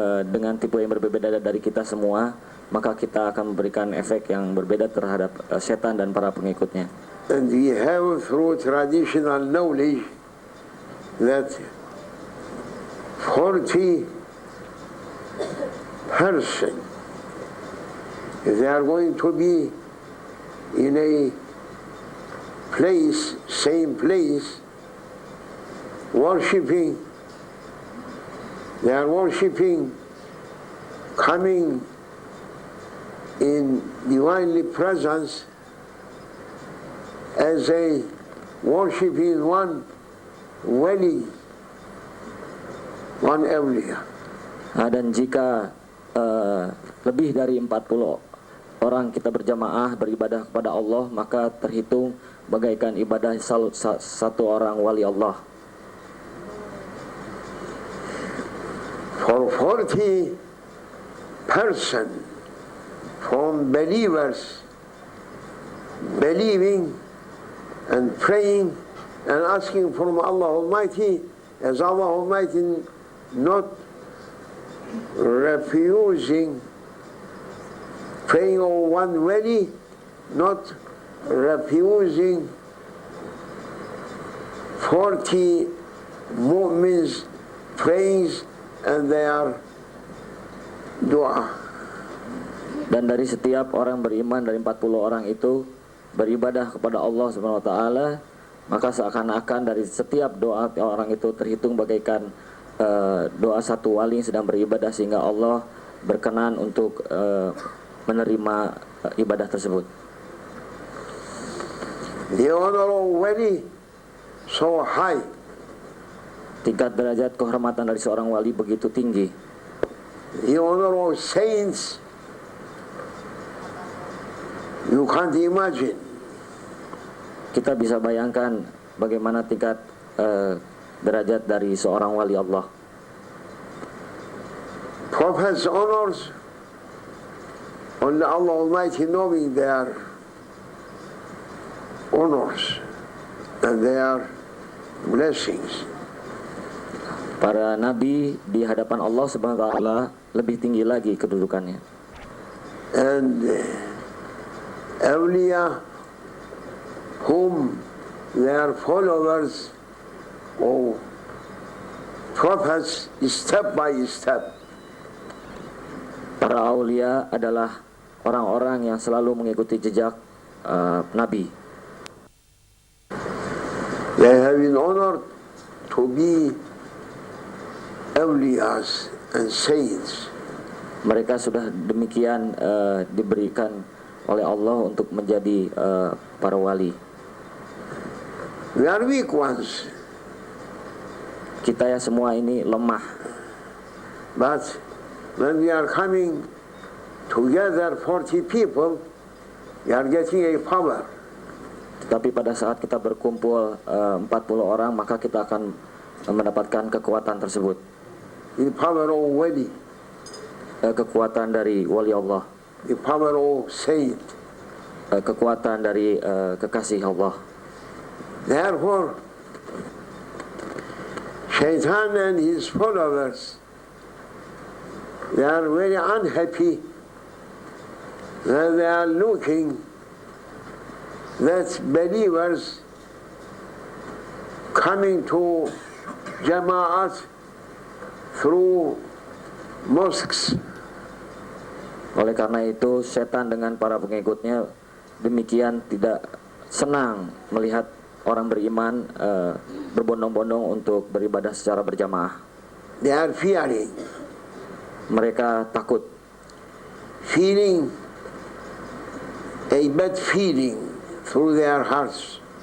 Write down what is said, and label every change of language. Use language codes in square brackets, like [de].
[id] Dengan tipe yang berbeda dari kita semua, maka kita akan memberikan efek yang berbeda terhadap setan dan para pengikutnya. [en] And we have through traditional knowledge that 40% if they are going to be in a place, same place, worshipping, they are worshipping, coming in divinely presence as a worshipping one wali, one awliya. [id] Dan jika lebih dari 40 orang kita berjamaah beribadah kepada Allah, maka terhitung bagaikan ibadah satu orang wali Allah. [en] For 40% from believers believing and praying and asking from Allah Almighty, as Allah Almighty not refusing praying on one wali, not refusing 40 mu'mins praise and their dua. [id] Dan dari setiap orang beriman, dari 40 orang itu beribadah kepada Allah Subhanahu wa taala, maka seakan-akan dari setiap doa orang itu terhitung bagaikan doa satu wali yang sedang beribadah, sehingga Allah berkenan untuk menerima ibadah tersebut. [en] The honor of wali so high. [id] Tingkat derajat kehormatan dari seorang wali begitu tinggi. [en] The honor of saints, you can't imagine. [id] Kita bisa bayangkan bagaimana tingkat derajat dari seorang wali Allah. [en] Prophets' honors, only Allah Almighty knowing their honors and their blessings. [id] Para nabi di hadapan Allah Subhanahu wa taala lebih tinggi lagi kedudukannya. [en] And awliya whom their followers of prophets step by step. [id] Para aulia adalah orang-orang yang selalu mengikuti jejak nabi. [en] They have been honored to be awliyas and saints. [id] Mereka sudah demikian diberikan oleh Allah untuk menjadi para wali. [en] We are weak ones, [id] Kita ya semua ini lemah. [en] but when we are coming together 40 people, we are getting a power. [id] Tetapi pada saat kita berkumpul 40 orang, maka kita akan mendapatkan kekuatan tersebut. [en] The power of wali. [id] kekuatan dari wali Allah, [en] the power of saint. [id] kekuatan dari kekasih Allah. [en] Therefore, Shaitan and his followers, they are very unhappy that they are looking that believers coming to Jama'at through mosques. [id] Oleh karena itu, setan dengan para pengikutnya demikian tidak senang melihat orang beriman berbondong-bondong untuk beribadah secara berjamaah. [en] They are fearing, [id] Mereka takut, [en] feeling a bad feeling through their hearts.